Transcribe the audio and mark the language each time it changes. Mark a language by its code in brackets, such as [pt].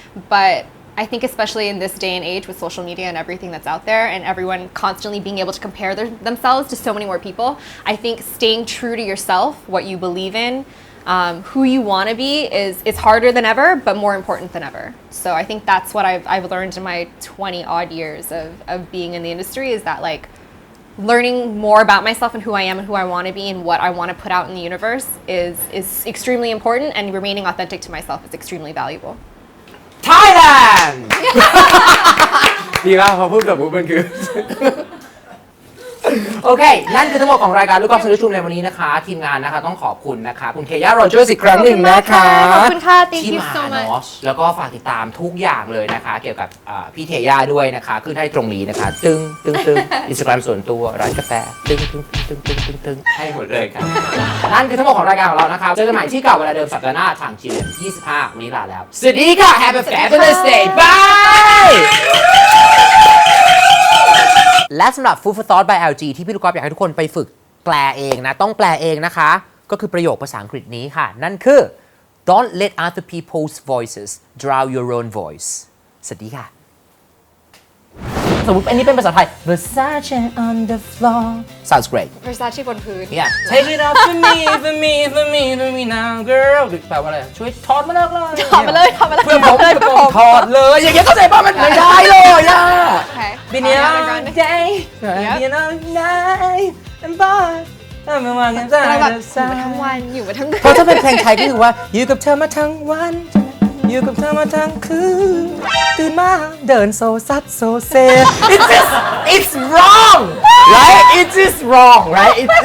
[en] But I think especially in this day and age with social media and everything that's out there and everyone constantly being able to compare themselves to so many more people, I think staying true to yourself, what you believe in, who you want to be is harder than ever, but more important than ever. So I think that's what I've learned in my 20 odd years of being in the industry is that like learning more about myself and who I am and who I want to be and what I want to put out in the universe is extremely important, and remaining authentic to myself is extremely valuable. [th] Thailand ดีมากพอพูดแบบมันคือ โอเค นั่นคือทั้งหมดของรายการลูกกอล์ฟEnglish Roomในวันนี้นะคะ ทีมงานนะคะต้องขอบคุณนะคะคุณเคย่าโรเจอร์อีกครั้งหนึ่งนะคะ ขอบคุณค่ะ Thank ที่ [en] you [th] มา [en] so [th] เนาะ [en] much. [th] แล้วก็ฝากติดตามทุกอย่างเลยนะคะ เกี่ยวกับพี่เทย่าด้วยนะคะขึ้นให้ตรงนี้นะคะตึ้งInstagram ส่วนตัวร้านกาแฟตึ้งให้หมดเลยค่ะนั่นคือทั้งหมดของรายการของเรานะคะเจอกันใหม่ที่เก่าเวลาเดิมสัปดาห์หน้าทาง GM 25วันนี้ลาแล้วสวัสดีค่ะ [en] Have a fabulous day bye [th] และสำหรับ Food for Thought by LG ที่พี่ลูกกอล์ฟอยากให้ทุกคนไปฝึกแปลเองนะต้องแปลเองนะคะก็คือประโยคภาษาอังกฤษนี้ค่ะนั่นคือ [en] Don't let other people's voices drown your own voice [th] สวัสดีค่ะสมมติอันนี้เป็นภาษาไทย [en] Versace on the floor sounds great [th] Versace บนพื้น [en] Yeah Take it off for me for me for me for me now girl [th] แปลว่าอะไรช่วยถอดมาเลย ถอดมาเลยถอดมาเลย เพื่อนผมถอดเลยอย่างเงี้ยเข้าใจป่ะมันไม่ได้เลยอ่ะ [en] Okay. Been a long day Been a long night and boy [th] เราแบบอยู่มาทั้งวันอยู่มาทั้งคืน เพราะถ้าเป็นเพลงไทยก็คือว่าอยู่กับเธอมาทั้งวันอยู่กับเธอมาทั้งคืนตื่นมาเดินโซซัดโซเซ [en] It's wrong right It is wrong right